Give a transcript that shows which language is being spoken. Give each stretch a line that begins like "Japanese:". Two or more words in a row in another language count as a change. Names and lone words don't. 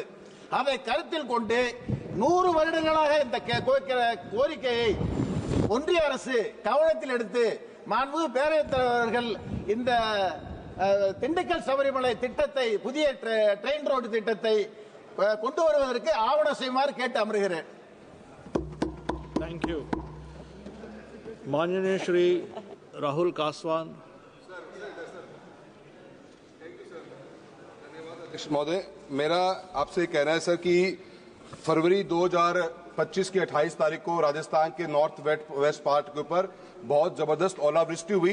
Tamil: அதை கருத்தில் கொண்டு 100 வருடங்களாக இந்த கோரிக்கையை ஒன்றிய அரசு கவனத்தில் எடுத்து மாண்புமிகு பேரவைத் தலைவர்கள் இந்த திண்டுக்கல் சபரிமலை திட்டத்தை, புதிய ட்ரெயின் ரோடு திட்டத்தை கொண்டு வருவதற்கு ஆவணம் செய்யுமாறு கேட்டு அமர்கிறேன்.
English: thank you.
Hindi: माननीय श्री राहुल कासवान। महोदय, मेरा आपसे कहना है सर कि फरवरी 2025 की 28 तारीख को राजस्थान के नॉर्थ वेस्ट पार्ट के ऊपर बहुत जबरदस्त ओलावृष्टि हुई।